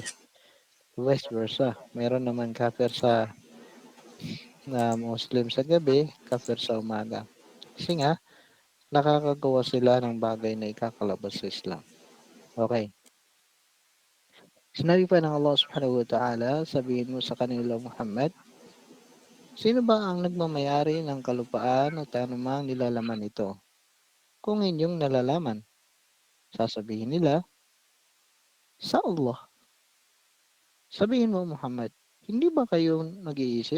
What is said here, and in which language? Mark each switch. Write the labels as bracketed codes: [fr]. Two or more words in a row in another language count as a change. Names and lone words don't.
[en] Vice versa. [tl] Meron naman kafir sa Muslim sa gabi, kafir sa umaga. Kasi nga, nakakagawa sila ng bagay na ikakalabas sa Islam. Okay. Sinabi pa ng Allah [ar] سبحانه وتعالى, [tl] sabihin mo sa kanila Muhammad, sino ba ang nagmamayari ng kalupaan at anumang nilalaman nito? Kung inyong nalalaman, sasabihin nila, sa Allah. Sabihin mo Muhammad, hindi ba kayo nag-iisip?